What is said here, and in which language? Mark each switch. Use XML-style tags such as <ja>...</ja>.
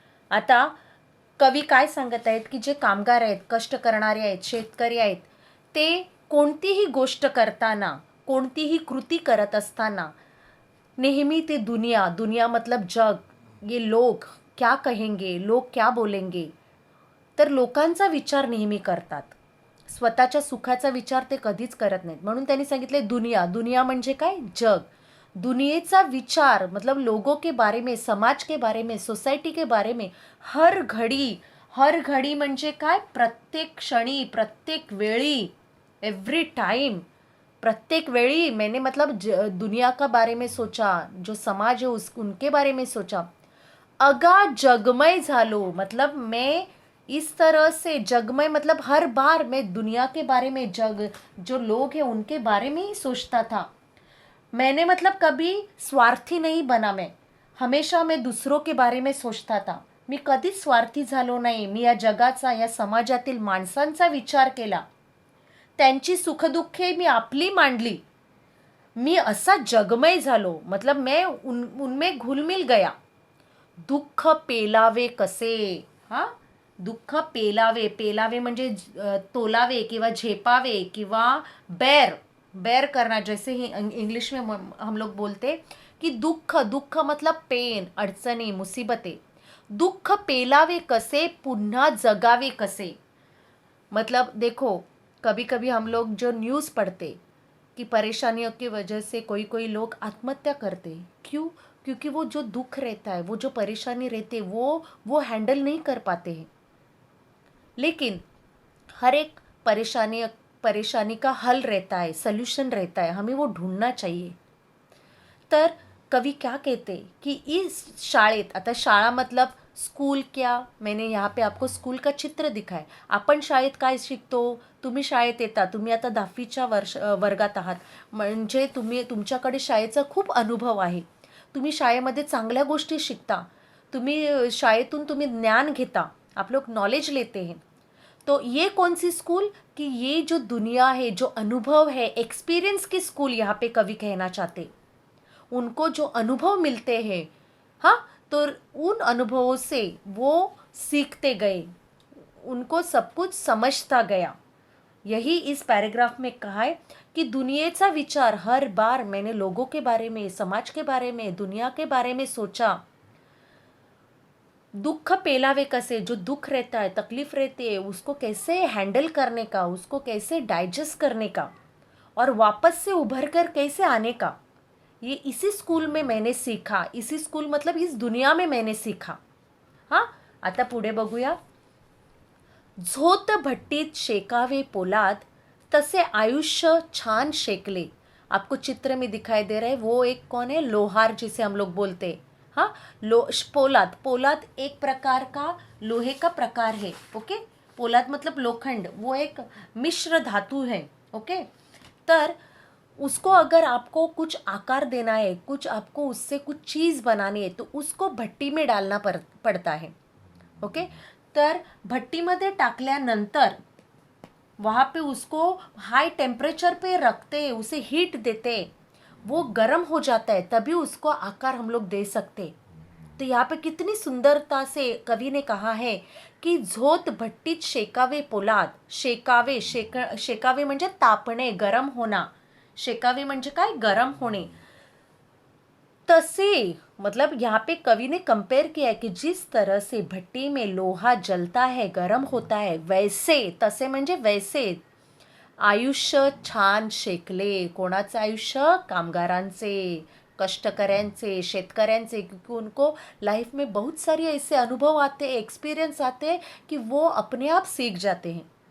<mr>आता कवी काय सांगत आहेत की जे कामगार आहेत, कष्ट करणारे आहेत, शेतकरी आहेत, ते कोणतीही गोष्ट करताना, कोणतीही कृती करत असताना नेहमी ते दुनिया मतलब जग,</mr> <hi>ये लोग क्या कहेंगे, लोग क्या बोलेंगे,</hi> <mr>तर लोकांचा विचार नेहमी करतात. स्वतःच्या सुखाचा विचार ते कधीच करत नाहीत. म्हणून त्यांनी सांगितले दुनिया म्हणजे काय? जग. दुनियेचा विचार</mr> <hi>मतलब लोगों के बारे में, समाज के बारे में, सोसाइटी के बारे में</hi> <mr>हर घडी म्हणजे काय? प्रत्येक क्षणी, प्रत्येक वेळी, एव्हरी टाइम, प्रत्येक वेळी.</mr> <hi>मैंने मतलब दुनिया का बारे में सोचा, जो समाज है उनके बारे में सोचा.</hi> <mr>अगा जगमय झालो</mr> <hi>मतलब मैं इस तरह से, जगमय मतलब हर बार मैं दुनिया के बारे में, जो लोग हैं उनके बारे में ही सोचता था. मैंने मतलब कभी स्वार्थी नहीं बना, मैं हमेशा मैं दूसरों के बारे में सोचता था.</hi> <mr>मी कधीच स्वार्थी झालो नाही. मी या जगाचा, या समाजातील माणसांचा विचार केला, त्यांची सुखदुःखे मी आपली मांडली. मी असा जगमय झालो</mr> <hi>मतलब मैं उनमें घुलमिल गया.</hi> <mr>दुःख पेलावे कसे, दुःख पेलावे म्हणजे तोलावे किंवा झेपावे किंवा</mr> <hi>बेर करना, जैसे ही इंग्लिश में हम लोग बोलते कि दुःख मतलब पेन, अडचणी, मुसीबतें.</hi> <mr>दुःख पेलावे कसे, पुन्हा जगावे कसे.</mr> <hi>मतलब देखो, कभी कभी हम लोग जो न्यूज़ पढ़ते कि परेशानियों की वजह से कोई कोई लोग आत्महत्या करते. क्यों? क्योंकि वो जो दुख रहता है, वो जो परेशानी रहती है, वो हैंडल नहीं कर पाते हैं. लेकिन हर एक परेशानी का हल रहता है, सल्यूशन रहता है, हमें वो ढूंढना चाहिए.</hi> <mr>तर कवी</mr> <hi>क्या कहते की इस शाळेत, आता शाळा मतलब स्कूल क्या, मैंने यहाँ पे आपको स्कूल का चित्र दिखाय.</hi> <mr>आपण शाळेत काय शिकतो, तुम्ही शाळेत येता, तुम्ही आता 10वीच्या वर्गात आहात, म्हणजे तुमच्याकडे शाळेचा खूप अनुभव आहे. तुम्ही शाळेमध्ये चांगल्या गोष्टी शिकता, तुम्ही शाळेतून तुम्ही ज्ञान घेता,</mr> <hi>आप लोग नॉलेज लेते हैं. तो ये कौन सी स्कूल, कि ये जो दुनिया है, जो अनुभव है, एक्सपीरियंस की स्कूल यहाँ पे कवि कहना चाहते. उनको जो अनुभव मिलते हैं, हाँ, तो उन अनुभवों से वो सीखते गए, उनको सब कुछ समझता गया. यही इस पैराग्राफ में कहा है कि</hi> <mr>दुनियाचा विचार,</mr> <hi>हर बार मैंने लोगों के बारे में, समाज के बारे में, दुनिया के बारे में सोचा.</hi> <mr>दुख पेलावे कसे,</mr> <hi>जो दुख रहता है, तकलीफ रहती है, उसको कैसे हैंडल करने का, उसको कैसे डाइजेस्ट करने का, और वापस से उभर कर कैसे आने का, ये इसी स्कूल में मैंने सीखा. इसी स्कूल मतलब इस दुनिया में मैंने सीखा.</hi> <mr>हाँ, आता पुढे बघूया. झोत भट्टीत शेकावे पोलाद, तसे आयुष्य छान शेकले.</mr> <hi>आपको चित्र में दिखाई दे रहा है, वो एक कौन है, लोहार जिसे हम लोग बोलते हैं. हाँ, पोलाद एक प्रकार का लोहे का प्रकार है. ओके, पोलाद मतलब लोखंड, वो एक मिश्र धातु है. ओके, तर उसको अगर आपको कुछ आकार देना है, कुछ आपको उससे कुछ चीज़ बनानी है, तो उसको भट्टी में डालना पड़ता है. ओके,</hi> <mr>तर भट्टीमध्ये टाकल्यानंतर</mr> <hi>वहाँ पे उसको हाई टेम्परेचर पे रखते, उसे हीट देते, वो गर्म हो जाता है, तभी उसको आकार हम लोग दे सकते. तो यहाँ पे कितनी सुंदरता से कवि ने कहा है की</hi> <mr>झोत भट्टीत शेकावे पोलाद. शेकावे म्हणजे तापणे,</mr> <hi>गरम होना.</hi> <mr>शेकावे म्हणजे काय, गरम होणे.</mr> <hi>तसे मतलब यहाँ पे कवि ने कंपेयर किया है कि जिस तरह से भट्टी में लोहा जलता है, गरम होता है, वैसे,</hi> <mr>तसे म्हणजे वैसे, आयुष्य छान शेकले. कोणाचं आयुष्य, कामगारांचे, कष्टकऱ्यांचे, शेतकऱ्यांचे.</mr> <hi>क्योंकि उनको लाइफ में बहुत सारी ऐसे अनुभव आते, एक्सपीरियंस आते कि वो अपने आप सीख जाते हैं.</hi>